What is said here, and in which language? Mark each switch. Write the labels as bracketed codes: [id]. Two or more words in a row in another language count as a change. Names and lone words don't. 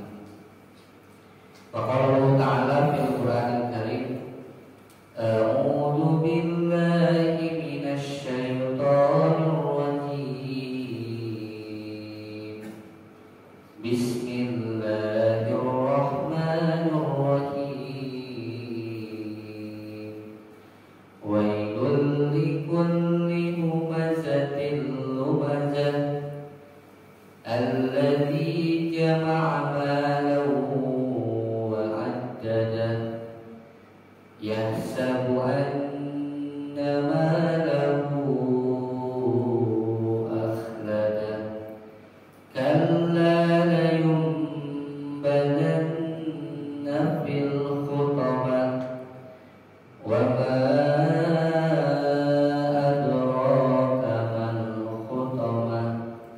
[ar] وقال الله تعالى في القرآن الكريم، أعوذ بالله من الشيطان الرجيم. Bismillahirrahmanirrahim. ويل لكل همزة لمزة الذي جمع مالا وعدده يحسب أن ماله أخلده كلا لينبذن في الحطمة وما أدراك ما الحطمة